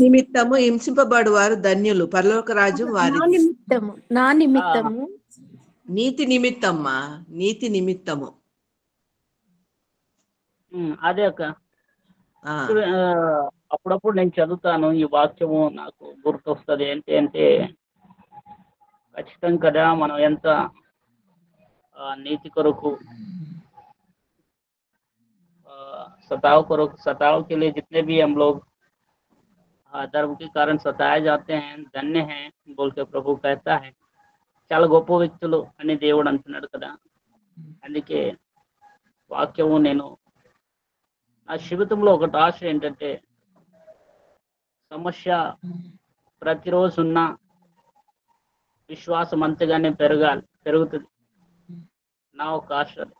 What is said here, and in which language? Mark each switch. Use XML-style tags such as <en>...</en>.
<te>నిమిత్తము హింసింపబడు వారు ధన్యులు పరలోక రాజ్యం నా వారిది. నిమిత్తము, నా నిమిత్తము. నీతి నిమిత్తమ్మా, నీతి నిమిత్తము. అదే అక్క. ఆ, అప్పుడప్పుడు నేను చదువుతాను, ఈ వాక్యము నాకు గుర్తొస్తుంది. ఏంటి అంటే ఖచ్చితం కదా, మనం ఎంత నీతి కొరకు</te> <hi>सताव के लिए जितने भी हम लोग धर्म के कारण सताए जाते हैं, धन्य हैं बोल के ప్రభు कहता है.</hi> <te>చాలా గొప్ప వ్యక్తులు అని దేవుడు అంటున్నాడు కదా. అందుకే వాక్యము నేను నా జీవితంలో ఒకటి ఆశ ఏంటంటే, సమస్య ప్రతిరోజు ఉన్న విశ్వాసం అంతగానే పెరుగుతుంది. నా ఒక ఆశ.</te>